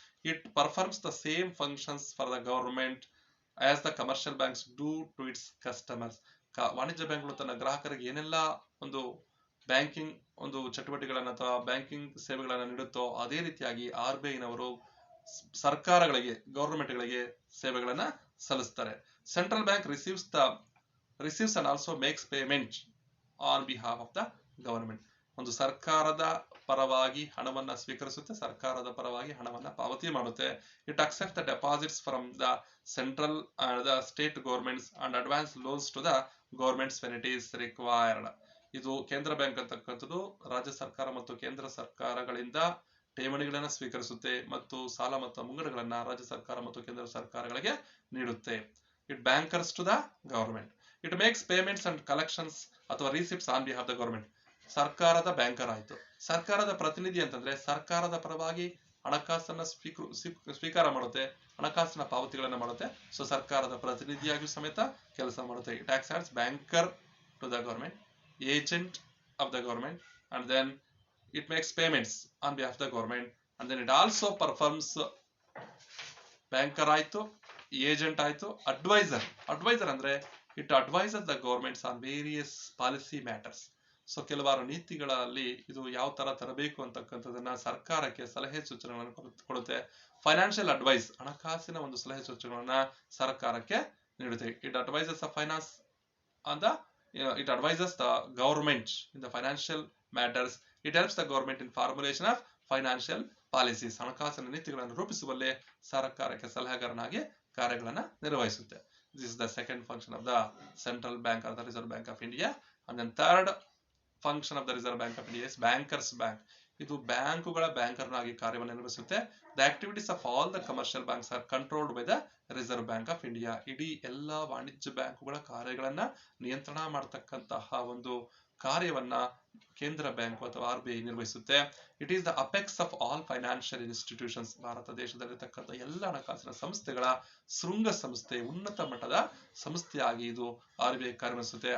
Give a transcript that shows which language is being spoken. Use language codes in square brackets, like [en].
[en] It performs the same functions for the government as the commercial banks do to its customers. [kn] ವಾಣಿಜ್ಯ ಬ್ಯಾಂಕ್ಗಳು ತನ್ನ ಗ್ರಾಹಕರಿಗೆ ಏನೆಲ್ಲ ಒಂದು ಬ್ಯಾಂಕಿಂಗ್ ಒಂದು ಚಟುವಟಿಕೆಗಳನ್ನ ಅಥವಾ ಬ್ಯಾಂಕಿಂಗ್ ಸೇವೆಗಳನ್ನ ನೀಡುತ್ತೋ ಅದೇ ರೀತಿಯಾಗಿ RBI ನವರು ಸರ್ಕಾರಗಳಿಗೆ, ಗವರ್ಮೆಂಟ್ಗಳಿಗೆ ಸೇವೆಗಳನ್ನ ಸಲ್ಲಿಸ್ತಾರೆ. [en] Central bank receives and also makes payment on behalf of the government. [kn] ಒಂದು ಸರ್ಕಾರದ ಪರವಾಗಿ ಹಣವನ್ನ ಸ್ವೀಕರಿಸುತ್ತೆ, ಸರ್ಕಾರದ ಪರವಾಗಿ ಹಣವನ್ನ ಪಾವತಿ ಮಾಡುತ್ತೆ. [en] It accepts the deposits from the central and the state governments and advance loans to the governments when it is required. [kn] ಇದು ಕೇಂದ್ರ ಬ್ಯಾಂಕ್ ಅಂತಕ್ಕಂಥದ್ದು ರಾಜ್ಯ ಸರ್ಕಾರ ಮತ್ತು ಕೇಂದ್ರ ಸರ್ಕಾರಗಳಿಂದ ಠೇವಣಿಗಳನ್ನ ಸ್ವೀಕರಿಸುತ್ತೆ ಮತ್ತು ಸಾಲ ಮತ್ತು ಮುಂಗಡಗಳನ್ನ ರಾಜ್ಯ ಸರ್ಕಾರ ಮತ್ತು ಕೇಂದ್ರ ಸರ್ಕಾರಗಳಿಗೆ ನೀಡುತ್ತೆ. [en] It bankers to the government. It makes payments and collections [kn] ಅಥವಾ [en] Receipts on behalf the government. [kn] ಸರ್ಕಾರದ ಬ್ಯಾಂಕರ್ ಆಯ್ತು. ಸರ್ಕಾರದ ಪ್ರತಿನಿಧಿ ಅಂತಂದ್ರೆ ಸರ್ಕಾರದ ಪರವಾಗಿ ಹಣಕಾಸನ್ನ ಸ್ವೀಕಾರ ಮಾಡುತ್ತೆ, ಹಣಕಾಸಿನ ಪಾವತಿಗಳನ್ನ ಮಾಡುತ್ತೆ. ಸೊ ಸರ್ಕಾರದ ಪ್ರತಿನಿಧಿಯಾಗಿ ಸಮೇತ ಕೆಲಸ ಮಾಡುತ್ತೆ. [en] it acts as banker to the government, agent of the government, and then it makes payments on behalf of the government, and then it also performs banker [kn] ಆಯ್ತು, ಏಜೆಂಟ್ ಆಯ್ತು, ಅಡ್ವೈಸರ್ ಅಂದ್ರೆ [en] It advises the governments on various policy matters. [kn] So ಕೆಲವಾರು ನೀತಿಗಳಲ್ಲಿ ಇದು ಯಾವ ತರ ತರಬೇಕು ಅಂತಕ್ಕಂಥದನ್ನ ಸರ್ಕಾರಕ್ಕೆ ಸಲಹೆ ಸೂಚನೆಗಳನ್ನು ಕೊಡುತ್ತೆ. ಫೈನಾನ್ಷಿಯಲ್ ಅಡ್ವೈಸ್, ಹಣಕಾಸಿನ ಒಂದು ಸಲಹೆ ಸೂಚನೆಗಳನ್ನ ಸರ್ಕಾರಕ್ಕೆ ನೀಡುತ್ತೆ. [en] It advises the finance on the it advises the government in the financial matters. It helps the government in formulation of financial policies. [kn] ಹಣಕಾಸಿನ ನೀತಿಗಳನ್ನು ರೂಪಿಸುವಲ್ಲಿ ಸರ್ಕಾರಕ್ಕೆ ಸಲಹೆಗಾರನಾಗಿ ಕಾರ್ಯಗಳನ್ನು ನಿರ್ವಹಿಸುತ್ತೆ. [en] This is the second function of the central bank or the Reserve Bank of India. And then third function of the Reserve Bank of India is bankers bank. [kn] ಇದು ಬ್ಯಾಂಕುಗಳ ಬ್ಯಾಂಕರ್ನಾಗಿ ಕಾರ್ಯವನ್ನು ನಿರ್ವಹಿಸುತ್ತೆ. [en] The activities of all the commercial banks are controlled by the Reserve Bank of India. [kn] ಇಡೀ ಎಲ್ಲ ವಾಣಿಜ್ಯ ಬ್ಯಾಂಕುಗಳ ಕಾರ್ಯಗಳನ್ನ ನಿಯಂತ್ರಣ ಮಾಡತಕ್ಕಂತಹ ಒಂದು ಕಾರ್ಯವನ್ನ ಕೇಂದ್ರ ಬ್ಯಾಂಕ್ ಅಥವಾ RBI ನಿರ್ವಹಿಸುತ್ತೆ. [en] It is the apex of all financial institutions. [kn] Bharat ದೇಶದಲ್ಲಿರ್ತಕ್ಕಂಥ ಎಲ್ಲ ಹಣಕಾಸಿನ ಸಂಸ್ಥೆಗಳ ಶೃಂಗ ಸಂಸ್ಥೆ, ಉನ್ನತ ಮಟ್ಟದ ಸಂಸ್ಥೆಯಾಗಿ ಇದು RBI ಕಾರ್ಯನಿರ್ವಹಿಸುತ್ತೆ.